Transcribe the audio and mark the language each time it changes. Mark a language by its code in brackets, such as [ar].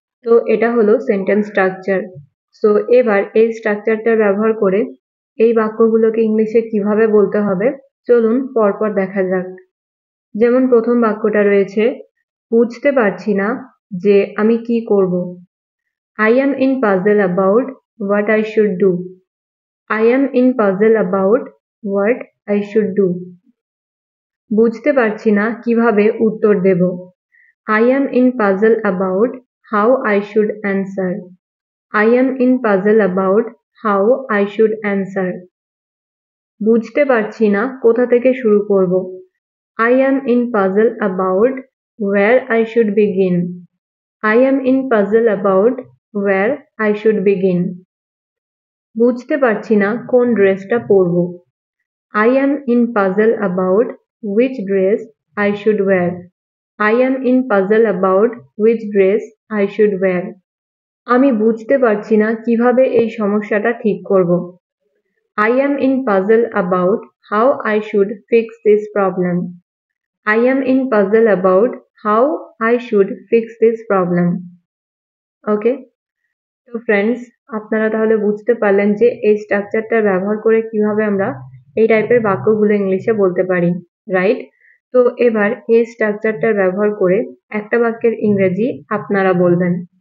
[bn] তো এটা হলো সেন্টেন্স স্ট্রাকচার। সো এবার এই স্ট্রাকচারটা ব্যবহার করে এই বাক্যগুলোকে ইংলিশে কিভাবে বলতে হবে চলুন পরপর দেখা যাক। যেমন প্রথম বাক্যটা রয়েছে বুঝতে পারছি না যে আমি কি করব। [en] I am in puzzle about what I should do. I am in puzzle about what I should do. [bn] বুঝতে পারছি না কিভাবে উত্তর দেব। [en] I am in puzzle about how I should answer. I am in puzzle about how I should answer. [bn] বুঝতে পারছি না কোথা থেকে শুরু করব। [en] I am in puzzle about where I should begin. I am in puzzle about where I should begin. [bn] বুঝতে পারছি না কোন ড্রেসটা পরব। [en] I am in puzzle about which dress I should wear. I am in puzzle about which dress I should wear. [bn] আমি বুঝতে পারছি না কিভাবে এই সমস্যাটা ঠিক করব। [en] I am in puzzle about how I should fix this problem. I am in puzzle about how I should fix this problem. [bn] ওকে, তো ফ্রেন্ডস, আপনারা তাহলে বুঝতে পারলেন যে এই স্ট্রাকচারটা ব্যবহার করে কিভাবে আমরা এই টাইপের বাক্যগুলো ইংলিশে বলতে পারি, রাইট? তো এবার এই স্ট্রাকচারটার ব্যবহার করে একটা বাক্যের ইংরেজি আপনারা বলবেন।